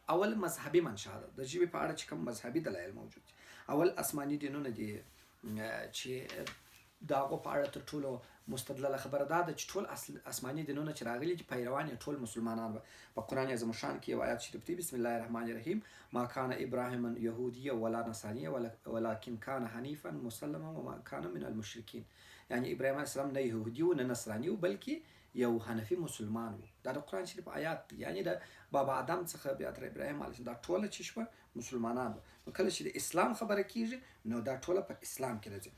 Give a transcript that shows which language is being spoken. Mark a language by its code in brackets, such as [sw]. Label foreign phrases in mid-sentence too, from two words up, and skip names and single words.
[ps] اول مذهبي منشا ده، د ژبې په اړه چې کوم مذهبي دلایل موجود دي. اول آسماني دینونه دي چې د هغو په اړه تر ټولو مستدلله خبره دا ده چې ټول آسماني دینونه چې راغلي دي پیروان یې ټول مسلمانان به. په قرآن عظیم شان کې یو آیات شریف دی، [ar] بسم الله الرحمن الرحیم، ما کان ابراهیم یهودیا ولا نصرانیا ولکن کان حنیفا مسلما وما کان من المشرکین. [ps] یعنی ابراهیم [ar] علیه السلام [ps] نه یهودي و نه نصراني و بلکې یو حنفي مسلمان و. دا د قرآن شریف آیات دی. یعنی د بابا آدم څخه بیا تر ابراهیم [ar] علیه السلام [ps] دا ټوله چې شوه مسلمانان و. نو کله چې د اسلام خبره کیږي نو دا ټوله په اسلام کې راځي.